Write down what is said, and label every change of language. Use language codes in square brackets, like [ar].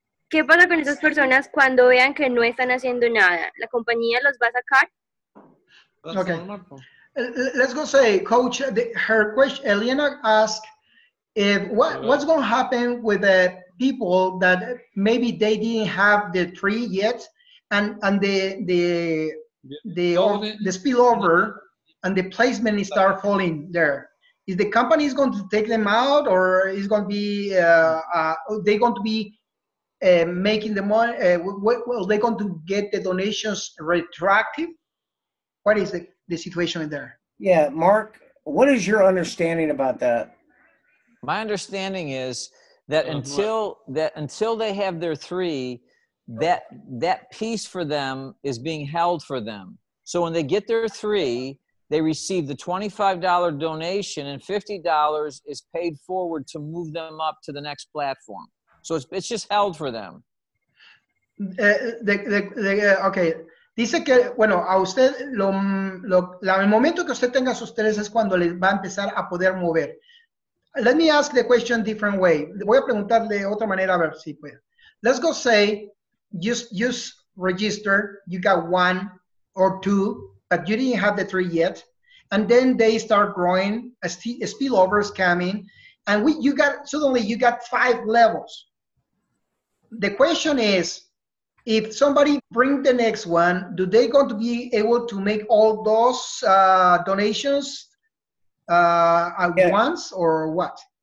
[es] ¿Qué pasa con esas personas cuando vean que no están haciendo nada? ¿La compañía los va a sacar? [en] Okay. Let's go say, Coach, her question, Eliana asked, what's going to happen with the people that maybe they didn't have the tree yet, and the spillover and the placement start falling there? Is the company is going to take them out, or is going to be they going to be making the money? Well, they going to get the donations retroactive? What is the situation in there? Yeah, Mark, what is your understanding about that? My understanding is that until they have their three, that piece for them is being held for them. So when they get their three, they receive the $25 donation, and $50 is paid forward to move them up to the next platform. So it's just held for them. Okay. [es] Dice que, bueno, a usted, el momento que usted tenga sus tres es cuando les va a empezar a poder mover. [en] Let me ask the question different way. [es] Voy a preguntar de otra manera a ver si puede. [en] Let's go say, just register, you got one or two, but you didn't have the three yet. And then they start growing, a spillover is coming, and suddenly you got 5 levels. The question is, if somebody bring the next one, do they going to be able to make all those donations at once, or what?